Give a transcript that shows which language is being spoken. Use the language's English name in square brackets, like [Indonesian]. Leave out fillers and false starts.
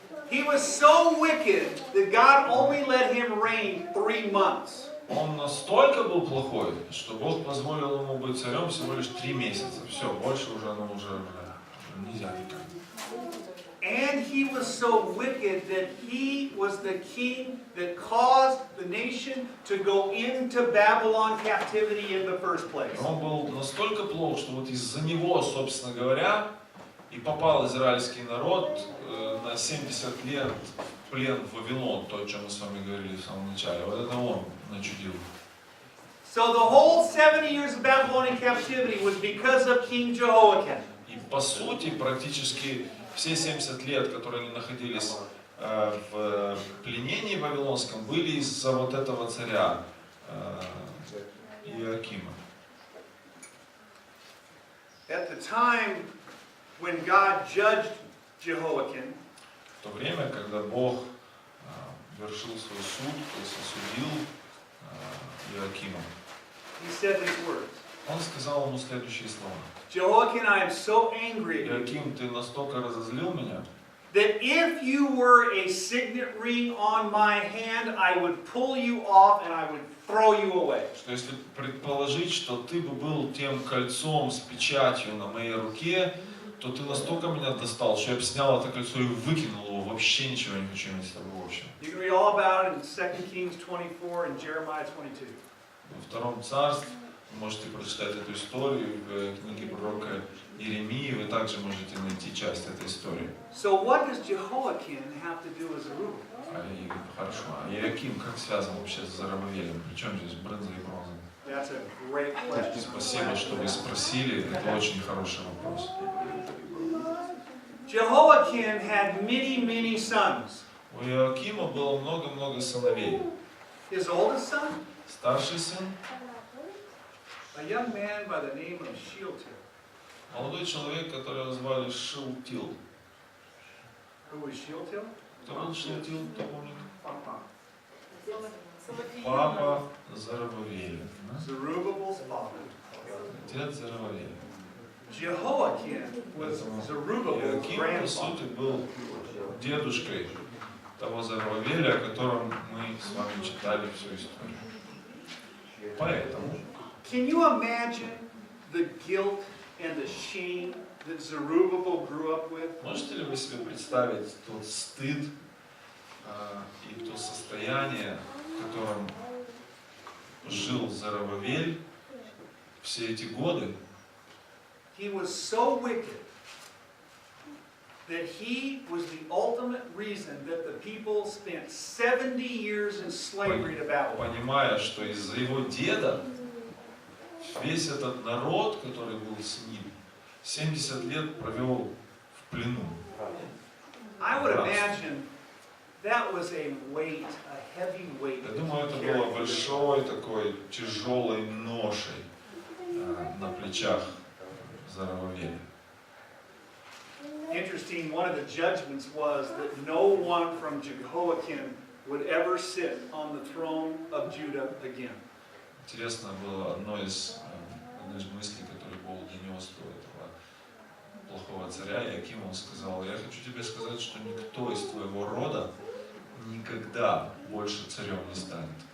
[English] He was so wicked that God only let him reign 3 months. [Russian] Он настолько был плохой, что Бог позволил ему быть царем всего лишь 3 месяца. Все, больше уже нельзя никак. [English] And he was so wicked that he was the king that caused the nation to go into Babylon captivity in the first place. [Russian] Он был настолько плох, что вот из-за него, собственно говоря, и попал израильский народ на 70 лет в плен в Вавилон, то, о чем мы с вами говорили в самом начале. Вот это он начудил. [English] So the whole 70 years of Babylonian captivity was because of King Jehoiakim. [Russian] И по сути, практически все 70 лет, которые они находились в пленении вавилонском, были из-за вот этого царя Иоакима. [English] At the time when God judged Jehoiakim, [Russian] В то время, когда Бог вершил свой суд, то есть осудил Иоакима, [English] he said these words. [Russian] он сказал ему следующие слова. [English] Jehoiakim, I am so angry at you [Russian] Иоаким, ты настолько разозлил меня, [English] that if you were a signet ring on my hand, I would pull you off and I would throw you away. [Russian] что если предположить, что ты бы был тем кольцом с печатью на моей руке, то ты настолько меня достал, что я бы снял это кольцо и выкинул его, вообще ничего не хочу иметь с тобой общего. [English] You can read all about it in 2 Kings 24 and Jeremiah 22. [Russian] Во втором царстве вы можете прочитать эту историю в книге пророка Иеремии, вы также можете найти часть этой истории. [English] So what does Jehoiakim have to do with Zerubbabel? [Russian] Хорошо. А Иоаким как связан вообще с Зарубавелем? Причем здесь брынза и бронза? [English] That's a great question. [Russian] Спасибо, что вы спросили. Это очень хороший вопрос. [English] Jehoiakim had many sons. [Russian] У Иоакима было много-много сыновей. [English] His oldest son, [Russian] Старший сын, [English] a young man by the name of Shealtiel. [Russian] молодой человек, которого звали Шилтил. [English] Who was Shealtiel? [Russian] Кто был Шилтил, кто помнит? Papa. Папа Зарубавеля. [English] Zerubbabel's father. [Russian] Отец Зарававеля. [English] Jehoiakim was Zerubbabel's [Russian] Иоаким, по [English] grandfather. [Russian] сути, был дедушкой того Зарававеля, о котором мы с вами читали всю историю. Поэтому, [English] Can you imagine the guilt and the shame that Zerubbabel grew up with? [Russian] можете ли вы себе представить тот стыд и то состояние, в котором жил Зарававель все эти годы? [English] He was so wicked that he was the ultimate reason that the people spent 70 years in slavery to Babylon. [Russian] Понимая, что из-за его деда весь этот народ, который был с ним, 70 лет провел в плену. [English] I would imagine that was a weight, a heavy weight. [Russian] Я думаю, это было большой такой тяжелой ношей на плечах Зарававеля. [English] Interesting, one of the judgments was that no one from Jehoiakim would ever sit on the throne of Judah again. [Russian] Интересно было одной из мыслей, которые Бог донес до этого плохого царя Иоакима. Он сказал: я хочу тебе сказать, что никто из твоего рода никогда больше царем не станет.